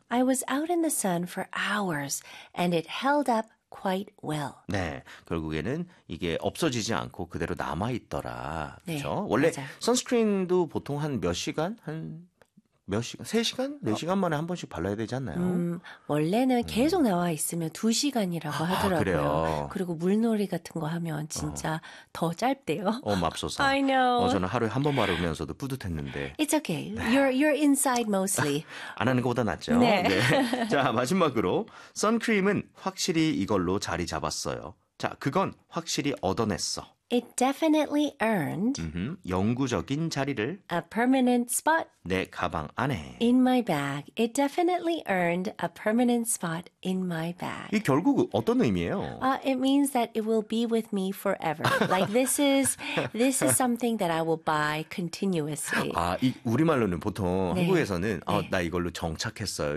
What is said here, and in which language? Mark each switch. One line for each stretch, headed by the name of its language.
English: I was out in the sun for hours, and it held up quite well.
Korean: 네, 결국에는 이게 없어지지 않고 그대로 남아 있더라. 네, 그렇죠? 원래 맞아요. 선스크린도 보통 한몇 시간? 한몇 시간? 3시간? 4시간만에 한 번씩 발라야 되지 않나요? 원래는 계속 나와 있으면 2시간이라고 아, 하더라고요. 그래요. 그리고 물놀이 같은 거 하면 진짜 더 짧대요. 맙소사.
English: I know.
Korean: 저는 하루에 한번 바르면서도 뿌듯했는데.
English: It's okay.
Korean: 네.
English: You're inside mostly.
Korean: 안 하는 것보다 낫죠? 네. 네. 자, 마지막으로 선크림은 확실히 이걸로 자리 잡았어요. 자, 그건 확실히 얻어냈어.
English: It definitely earned
Korean: 영구적인 자리를
English: a permanent spot
Korean: 내 가방 안에.
English: in my bag. It definitely earned a permanent spot in my bag.
Korean: 이 결국 어떤 의미예요?
English: It means that it will be with me forever. Like this is something that I will buy continuously.
Korean: 아, 이 우리말로는 보통 네. 한국에서는 나 이걸로 정착했어요.